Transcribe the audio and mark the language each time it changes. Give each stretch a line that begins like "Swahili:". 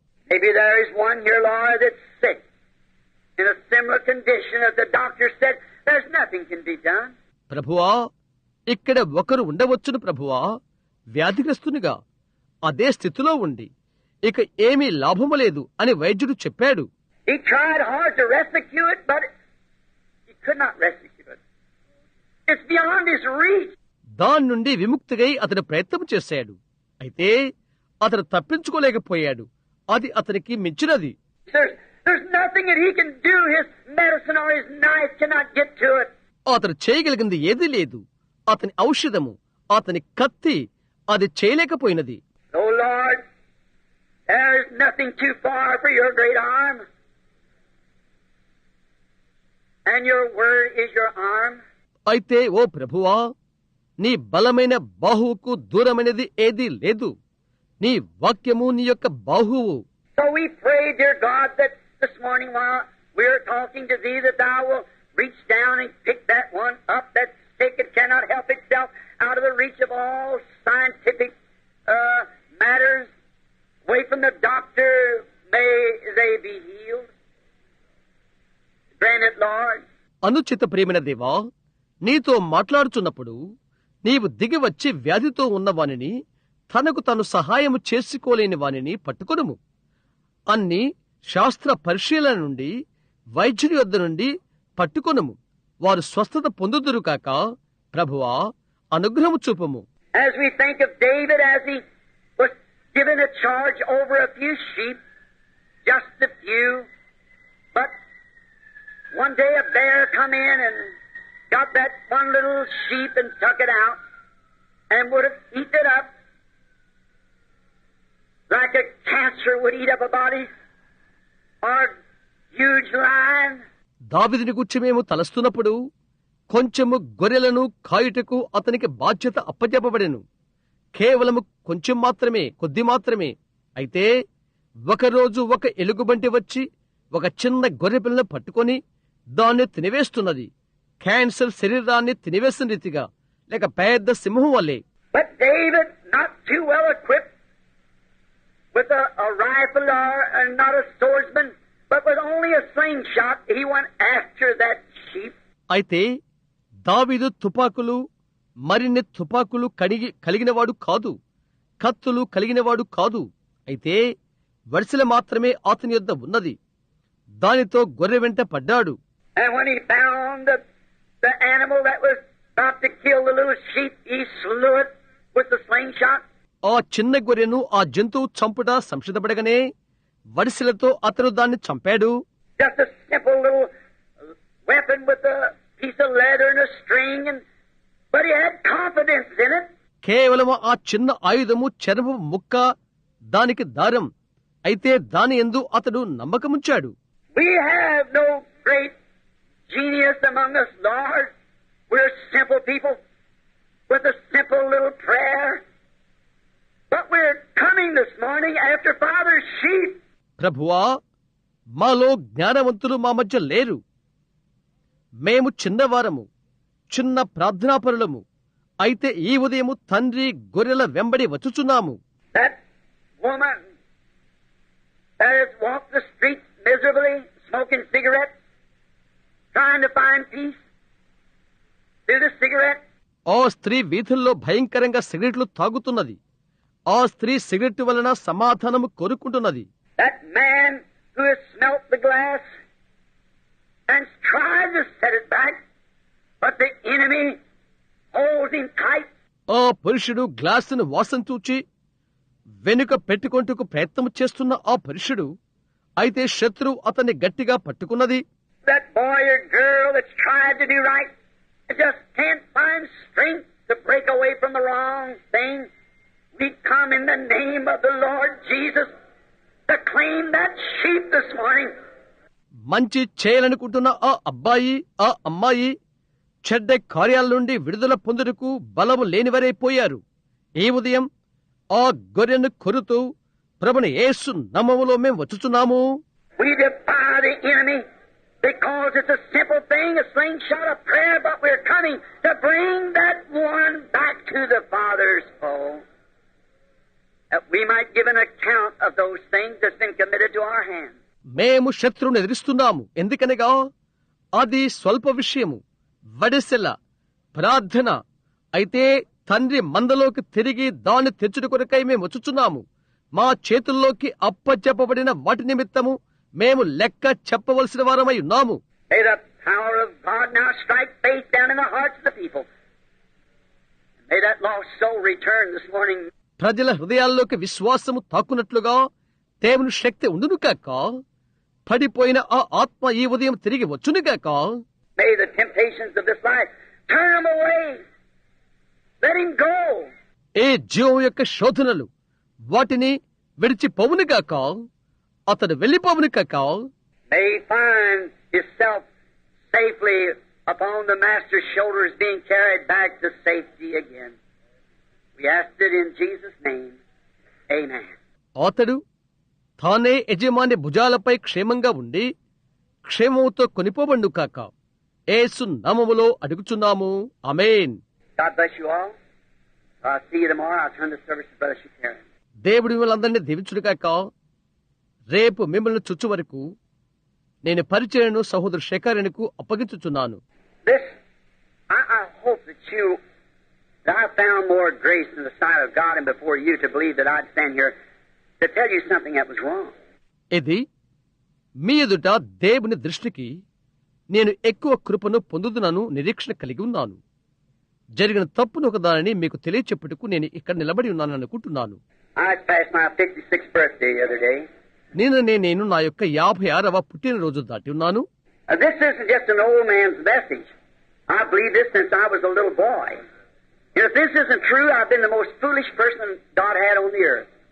English: Maybe there is one here, Lord, that's sick in a similar condition that the doctor said there's nothing can be done.
Telugu: ప్రభువా, ఇక్కడ ఒకరు ఉండవచ్చును ప్రభువా, వ్యాధిగ్రస్తునిగా అదే స్థితిలో ఉండి ఇక ఏమీ లాభము లేదు అని వైద్యుడు చెప్పాడు.
English: He tried hard to rescue it, but he could not rescue it. It's beyond his reach.
Telugu: దాని నుండి విముక్తిగై అతను ప్రయత్నం చేశాడు. అయితే అతను తప్పించుకోలేకపోయాడు. అది అతనికి మించినది.
English: There's nothing that he can do. His medicine or his knife cannot get to it.
Telugu: అతను చేయగలిగింది ఏదీ లేదు. అతని ఔషధము, అతని కత్తి అది చేయలేకపోయినది.
English: Oh Lord, there's nothing too far for your great arm. And your word is your arm.
Telugu: అయితే ఓ ప్రభువా, నీ బలమైన బాహువుకు దూరమైనది ఏదీ లేదు. నీ వాక్యము నీ యొక్క బాహువు.
English: So we pray, dear God, that this morning while we're talking to thee, that thou will reach down and pick that one up that's sick and cannot help itself out of the reach of all scientific matters, away from the doctor, may they be healed. Grant it, Lord.
Telugu: అనుచిత ప్రేమైన దేవా, నీతో మాట్లాడుచున్నప్పుడు నీవు దిగి వచ్చి వ్యాధితో ఉన్నవానిని, తనకు తను సహాయము చేసుకోలేని వానిని పట్టుకొనుము. అన్ని శాస్త్ర పరిశీలన నుండి, వైద్యుని వద్ద నుండి పట్టుకొనుము. వారు స్వస్థత పొందుదురు కాక ప్రభువా అనుగ్రహము చూపము.
English: As we think of David as he was given a charge over a few sheep, just a few, but one day a bear come in and got that one little sheep and took it out and would have eaten it up like a cancer would eat up a body or huge lion.
Telugu: దావీదుని గురించి మేము తలస్తున్నప్పుడు కొంచెము గొర్రెలను కాయుటకు అతనికి బాధ్యత అప్పచెప్పబడెను. కేవలము కొంచెం మాత్రమే, కొద్ది మాత్రమే. అయితే ఒకరోజు ఒక ఎలుగుబంటి వచ్చి ఒక చిన్న గొర్రె పిల్లను పట్టుకొని దాన్ని తినివేస్తున్నది. క్యాన్సర్ శరీరాన్ని తినివేసిన రీతిగా, లేక పెద్ద సింహం వల్లే.
English: But David, not too well equipped with a rifle or not a swordsman, but with only a slingshot, he went after that sheep.
Telugu: అయితే దావీదు తుపాకులు, మరిన్ని తుపాకులు కలిగినవాడు కాదు, కత్తులు కలిగినవాడు కాదు. అయితే వడిసెల మాత్రమే అతని యొద్ద ఉన్నది. దానితో గొర్రె వెంట పడ్డాడు.
English: And when he found the animal that was about to kill the little sheep, he slew it with the slingshot.
Telugu: ఆ చిన్న గొర్రెను ఆ జంతువు చంపుట సంసిద్ధపడగానే వడిసెలతో అతను దాన్ని చంపాడు.
English: Just a simple little weapon with a piece of leather and a string, but he had confidence in it.
Telugu: కేవలం ఆ చిన్న ఆయుధము చర్మపు ముక్క, దానికి దారం. అయితే దాని యందు అతడు నమ్మకముంచాడు.
English: We have no great genius among us, Lord. We're simple people with a simple little prayer. But we're coming this morning after Father's sheep.
Telugu: ప్రభువా, మాలో జ్ఞానవంతులు మా మధ్య లేరు. మేము చిన్నవారము, చిన్న ప్రార్థనాపరులము. అయితే ఈ ఉదయము తండ్రి గొర్రెల వెంబడి వచ్చుచున్నాము.
English: That woman that has walked the streets miserably, smoking cigarettes, trying to find peace through the cigarette.
Telugu: ఆ స్త్రీ వీధుల్లో భయంకరంగా సిగరెట్లు తాగుతున్నది. ఆ స్త్రీ సిగరెట్ వలన సమాధానము కోరుకుంటున్నది.
English: That man who has smelt the glass and tried to set it back, but the enemy holds him tight.
Telugu: ఆ పురుషుడు గ్లాసును వాసన చూచి వెనుక పెట్టుకొంటకు ప్రయత్నం చేస్తున్న ఆ పురుషుడు, అయితే శత్రువు అతన్ని గట్టిగా పట్టుకున్నది.
English: That boy or girl that's tried to do right just can't find strength to break away from the wrong thing. We come in the name of the Lord Jesus to claim that sheep this morning.
Telugu: మంచి చేయాలనుకుంటున్న ఆ అబ్బాయి, ఆ అమ్మాయి చెడ్డ కార్యాల నుండి విడుదల పొందుటకు బలము లేనివరైపోయారు. ఈ ఉదయం ఆ గొర్రెను కొరుతూ ప్రభుని యేసు నామములో మేము వచ్చుచున్నాము.
English: We defy the enemy because it's a simple thing, a slingshot of prayer, but we're coming to bring that one back to the Father's fold, that we might give an account of those things that's been committed to our hands.
Telugu: మేము శత్రువును ఎదిరిస్తున్నాము. ఎందుకనగా అది స్వల్ప విషయము, వడిసెల ప్రార్థన. అయితే తండ్రి మందలోకి తిరిగి దాన్ని తెచ్చుట కొరకై మేము వచ్చుచున్నాము. మా చేతుల్లోకి అప్పచెప్పబడిన వాటి నిమిత్తము మేము లెక్క చెప్పవలసిన వారమై ఉన్నాము.
English: May the power of God now strike faith down in the hearts of the people. May that lost soul return this morning.
Telugu: ప్రజల హృదయాల్లోకి విశ్వాసము తాకున్నట్లుగా దేవుని శక్తి ఉండును కాక, పడిపోయిన ఆ ఆత్మ ఈ ఉదయం తిరిగి వచ్చును కాక.
English: May the temptations of this life turn him away. Let him go.
Telugu: ఏ జీవం యొక్క శోధనలు వాటిని విడిచిపోవును కాక, అతడు వెళ్లిపోవును కాక.
English: May he find himself safely upon the Master's shoulders, being carried back to safety again. We ask it in Jesus' name. Amen.
Telugu: అతడు తానే యజమాని భుజాలపై క్షేమంగా ఉండి క్షేమముతో కొనిపోబండు కాక. యేసు నామములో అడుగుచున్నాము. ఆమేన్.
English: God bless you all. I'll see you tomorrow. I'll turn the service to Brother Shakarian.
Telugu: దేవుడి మిమ్మల్ని దీవించుడు కాక. రేపు మిమ్మల్ని చుచ్చు వరకు నేను పరిచయను సహోదరు శేఖరునికి అప్పగించుచున్నాను.
English: This, I hope that I found more grace in the sight of God and before you to believe that I'd stand here to tell you something that was wrong.
Telugu: ఇది మీ ఎదుట దేవుని దృష్టికి నేను ఎక్కువ కృపను పొందుదునను నిరీక్షణ కలిగి ఉన్నాను. జరిగిన తప్పును ఒక దానిని మీకు తెలియచెప్పుటకు నేను ఇక్కడ నిలబడి ఉన్నాను అనుకుంటున్నాను.
English: I passed my 56th birthday the other day.
Telugu: నేను నా యొక్క 56వ పుట్టినరోజు దాటి ఉన్నాను.
English: This isn't just an old man's message. I believe this since I was a little boy. If this isn't true, I've been the most foolish person God had on the earth.